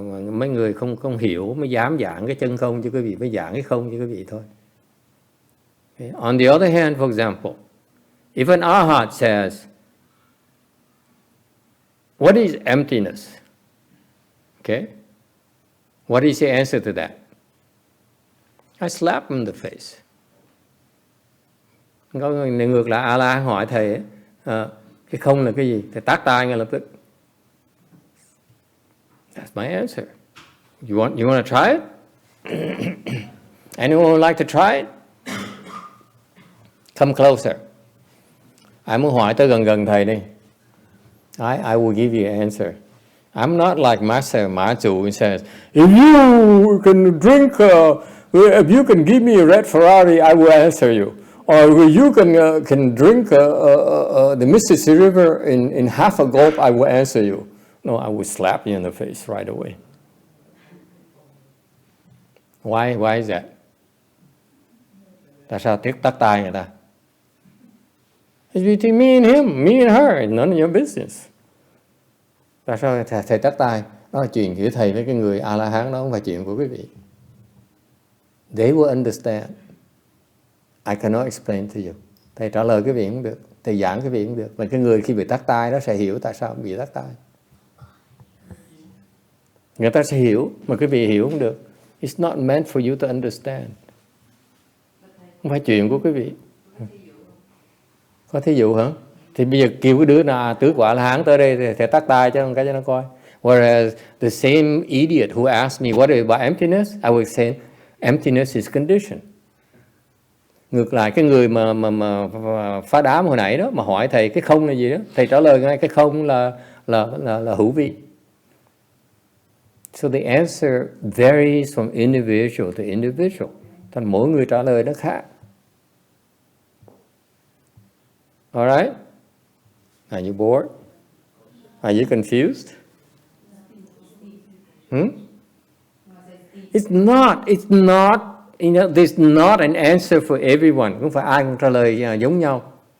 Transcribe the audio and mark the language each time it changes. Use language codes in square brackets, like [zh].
[vi] Mấy người không hiểu mới dám giảng cái chân không cho quý vị, mới giảng cái không cho quý vị thôi. [en] Okay. On the other hand, for example, if an arhat says, what is emptiness? Okay? What is the answer to that? I slap him in the face. [vi] Có người ngược lại A-la hỏi thầy cái không là cái gì? Thầy tát tay ngay lập tức. [en] That's my answer. You want to try it? Anyone would like to try it? Come closer. [vi] Ai muốn hỏi tới gần thầy đi. [en] I will give you an answer. I'm not like Master MaZu who says, if you can drink, if you can give me a red Ferrari, I will answer you. Or if you can drink the Mississippi River in half a gulp, I will answer you. No, I will slap you in the face right away. Why is that? [vi] Tại sao tắt tay người ta? [en] It's between me and him, me and her, it's none of your business. [vi] Tại sao thầy tắt tay? Đó là chuyện giữa thầy với cái người A-la-hán đó, không phải chuyện của quý vị. [en] They will understand. I cannot explain to you. [vi] Thầy trả lời quý vị không được, thầy giảng quý vị không được. Và cái người khi bị tắt tay đó sẽ hiểu tại sao bị tắt tay. Người ta sẽ hiểu, mà quý vị hiểu không được. [en] It's not meant for you to understand. [vi] Không phải chuyện của quý vị. Có thí dụ hả? Thì bây giờ kêu cái đứa nào tứ quả La Hán tới đây thì tắt tay cho nó coi. [en] Whereas the same idiot who asked me what is about emptiness, I would say emptiness is conditioned. [vi] Ngược lại cái người mà phá đám hồi nãy đó mà hỏi thầy cái không là gì đó, thầy trả lời ngay cái không là hữu vi. [en] So the answer varies from individual to individual. [vi] Thành mỗi người trả lời nó khác. [en] Alright? Are you bored? Are you confused? It's not, you know, there's not an answer for everyone. [vi] Không phải ai cũng trả lời giống nhau.